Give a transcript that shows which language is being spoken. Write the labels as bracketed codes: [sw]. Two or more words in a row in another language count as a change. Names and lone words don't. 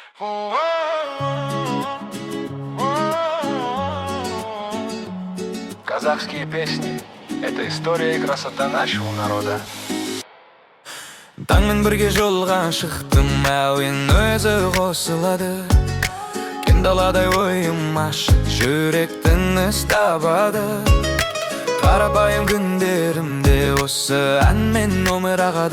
[ru] Казахские песни — это история и красота нашего народа. [kk] Таңмен бірге жолға шықтым, әуен өзі қосылады. Кең даладай ойым ашық, жүректің із табады. Қарапайым күндерімде осы әнмен өмір ағады.